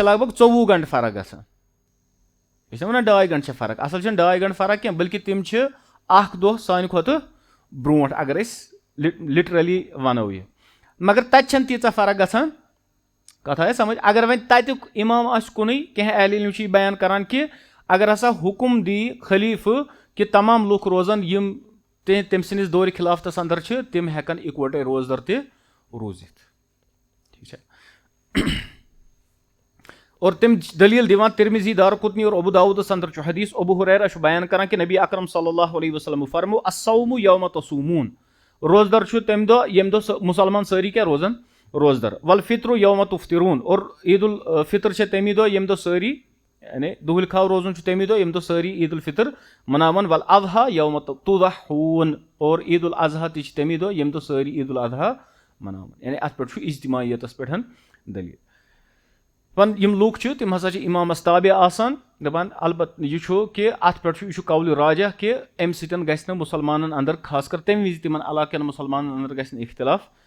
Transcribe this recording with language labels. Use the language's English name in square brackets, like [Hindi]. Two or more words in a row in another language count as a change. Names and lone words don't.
[Kashmiri] لگ بگ 24 گنٹہٕ فرق گژھان أسۍ چھِ ونان 2.5 گنٹہٕ چھِ فرق اصل چھنہٕ 2.5 گنٹہٕ فرق کینٛہہ بلکہِ تِم چھِ اکھ دۄہ سانہِ کھۄتہٕ برونٛٹھ اگر أسۍ لِٹرلی ونو یہِ مگر تتہِ چھنہٕ تیٖژاہ فرق گژھان کتھ آیہِ سمجھ اگر وۄنۍ تتیُک اِمام آسہِ کُنُے کینٛہہ اہلِ علم چھِ یہِ بیان کران کہِ اگر ہسا حُکُم دی خلیٖفہٕ کہِ تمام لُکھ روزن یِم تٔمۍ سٕنٛدِس دورِ خِلافتس انٛدر چھِ تِم ہٮ۪کن اِکوٹے روزدر تہِ روٗزِتھ ٹھیٖک چھا اور تِم دٔلیٖل دِوان ترمذی دارقطنی اور ابو داوٗدس انٛدر چھُ حدیث ابو ہُریرہ چھُ بیان کران کہِ نبی اکرم [Arabic] صلی اللہ علیہ وسلم [Kashmiri] فرمو [Arabic] الصوم یوم تصومون [Kashmiri] روزدر چھُ تمہِ دۄہ ییٚمہِ دۄہ مُسلمان سٲری کیاہ روزان روزدر [Arabic] والفطر یوم تفطرون [Kashmiri] اور عید الفطر چھِ تمی دۄہ ییٚمہِ دۄہ سٲری یعنی دُہٕلۍ کھاو روزُن چھُ تمی دۄہ ییٚمہِ دۄہ سٲری عید الفطر مناوان [Arabic] والاضحیٰ یوم تضحون [Kashmiri] اور عید الاضحیٰ تہِ چھِ تمی دۄہ ییٚمہِ دۄہ سٲری عید الاضحیٰ مناوان یعنی اتھ پٮ۪ٹھ چھُ اجتماعیتس پٮ۪ٹھ دٔلیٖل وۄنۍ یِم لُکھ چھِ تِم ہسا چھِ اِمامس تابع آسان دپان البتہ یہِ چھُ کہِ اتھ پٮ۪ٹھ چھُ یہِ چھُ قولہِ راجح کہِ امہِ سۭتۍ گژھِ نہٕ مُسلمانن انٛدر خاص کر تمہِ وِزِ تِمن علاقہٕ کٮ۪ن مُسلمانن انٛدر گژھِ نہٕ اختِلاف